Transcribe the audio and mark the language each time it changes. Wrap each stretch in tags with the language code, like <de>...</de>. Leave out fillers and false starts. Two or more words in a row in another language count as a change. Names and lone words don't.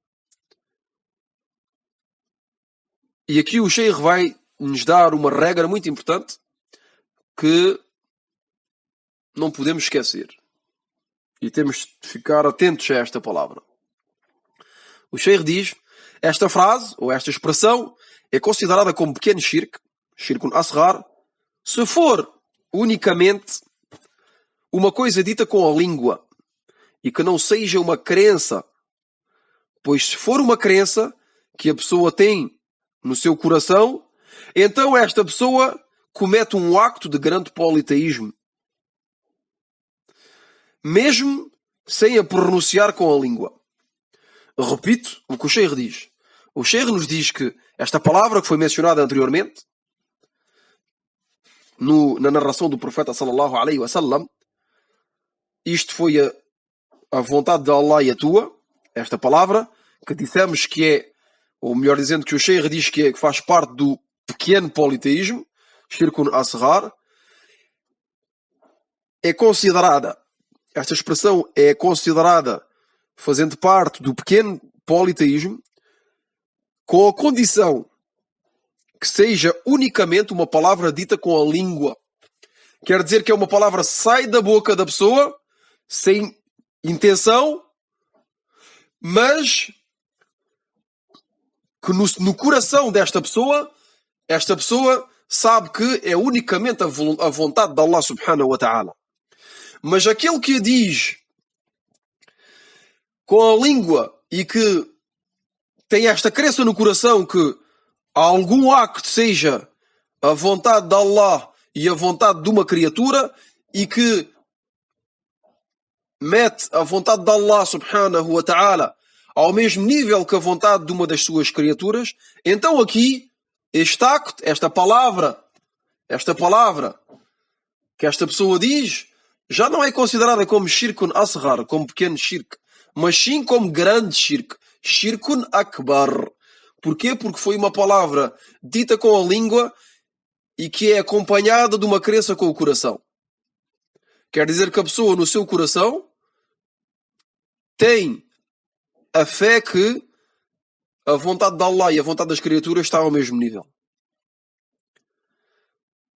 <pt>E aqui o Sheikh vai nos dar uma regra muito importante que não podemos esquecer. E temos de ficar atentos a esta palavra. O Sheikh diz: esta frase, ou esta expressão, é considerada como pequeno shirk,</pt> <ar>شرك أصغر,</ar> <pt>se for unicamente uma coisa dita com a língua e que não seja uma crença. Pois se for uma crença que a pessoa tem no seu coração, então esta pessoa comete um acto de grande politeísmo, mesmo sem a pronunciar com a língua. Repito o que o Sheikh diz. O Sheikh nos diz que esta palavra que foi mencionada anteriormente, na narração do profeta</pt> <ar>صلى الله عليه وسلم,</ar> <pt>isto foi a vontade de Allah e a tua, esta palavra, que dissemos que é, ou melhor dizendo, que o Sheikh diz que faz parte do pequeno politeísmo,</pt> <ar>شرك أصغر,</ar> <pt>é considerada, esta expressão é considerada fazendo parte do pequeno politeísmo, com a condição que seja unicamente uma palavra dita com a língua. Quer dizer que é uma palavra que sai da boca da pessoa, sem intenção, mas que no coração desta pessoa, esta pessoa sabe que é unicamente a vontade de Allah</pt> <ar>سبحانه وتعالى.</ar> <pt>Mas aquele que diz com a língua e que tem esta crença no coração que algum acto seja a vontade de Allah e a vontade de uma criatura e que mete a vontade de Allah</pt> <ar>سبحانه وتعالى</ar> <pt>ao mesmo nível que a vontade de uma das suas criaturas, então aqui, este acto, esta palavra que esta pessoa diz, já não é considerada como</pt> <ar>شرك أصغر,</ar> <pt>como pequeno shirk, mas sim como grande shirk,</pt> <ar>شرك أكبر.</ar> <pt>Porquê? Porque foi uma palavra dita com a língua e que é acompanhada de uma crença com o coração. Quer dizer que a pessoa no seu coração tem a fé que a vontade de Allah e a vontade das criaturas está ao mesmo nível.</pt>